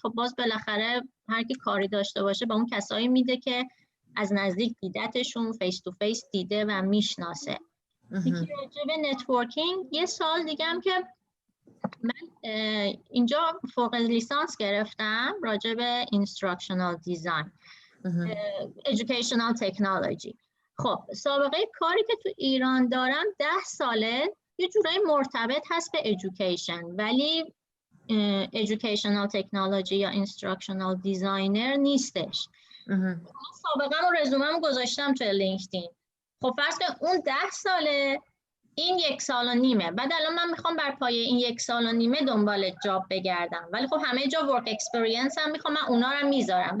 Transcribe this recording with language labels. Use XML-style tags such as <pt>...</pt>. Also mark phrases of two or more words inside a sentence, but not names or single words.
<fa>خب باز بالاخره هر کی کاری داشته باشه به اون کسایی میده که از نزدیک دیدتشون،</fa> <en>face to face</en> <fa>دیده و میشناسه. یکی راجع به نتورکینگ، یه سال دیگه هم که من اینجا فوق لیسانس گرفتم راجع به</fa> <en>instructional design, educational technology.</en> <fa>خب سابقه کاری که تو ایران دارم 10 ساله، یه جورایی مرتبط هست به education، ولی</fa> <en>educational technology</en> <fa>یا</fa> <en>instructional designer</en> <fa>نیستش. سابقا و رزومم گذاشتم توی لینکدین. خب فرض کن اون 10 ساله، این 1 سال و نیمه. بعد الان من میخوام بر پایه این 1 سال و نیمه دنبال جاب بگردم، ولی خب همه جا</fa> <en>work experience</en> <fa>هم میخوام، من اونا رو میذارم.</fa>